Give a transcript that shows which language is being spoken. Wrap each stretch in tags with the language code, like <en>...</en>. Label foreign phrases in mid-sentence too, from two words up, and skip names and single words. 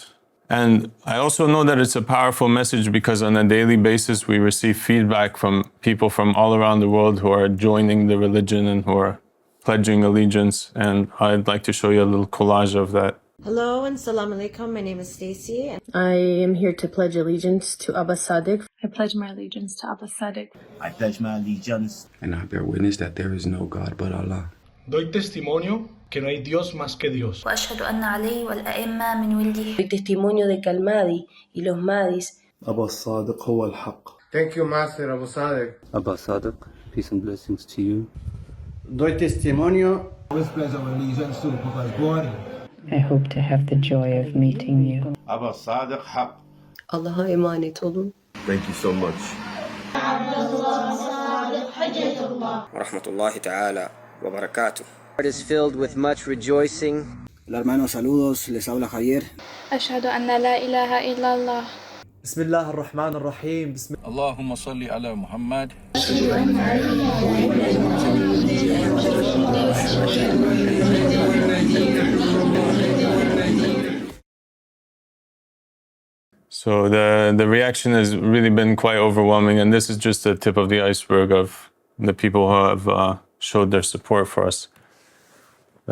<en>And I also know that it's a powerful message because on a daily basis we receive feedback from people from all around the world who are joining the religion and who are pledging allegiance. And I'd like to show you a little collage of that. Hello and</en> <ar>سلام عليكم.</ar> <en>My name is Stacy. I am here to pledge allegiance to Aba Al-Sadiq. I pledge my allegiance to Aba Al-Sadiq. I pledge my allegiance. And I bear witness that there is no God but Allah.</en> <es>Doy testimonio que no hay Dios más que Dios.</es> <ar>وأشهد أن علي والأئمة من ولده.</ar> <es>Doy testimonio de que Al-Mahdi y los Mahdis.</es> <ar>Aba Al-Sadiq هو الحق.</ar> <en>Thank you, Master Abu Sadiq. Aba Al-Sadiq, peace and blessings to you.</en> <es>Doy testimonio.</es> <en>Always pledge our allegiance to the Prophet God. I hope to have the joy of meeting you.</en> <ar>Aba Al-Sadiq حق.</ar> <tr>Allah'a emanet olun.</tr> <en>Thank you so much.</en> <ar>رحمة الله تعالى وبركاته. It is filled with much rejoicing.</ar> <es>Hermanos, saludos. Les habla Javier.</es> <ar>أشهد أن لا إله إلا الله. بسم الله الرحمن الرحيم. اللهم صل على محمد.</ar> <en>So the reaction has really been quite overwhelming, and this is just the tip of the iceberg of the people who have showed their support for us.</en>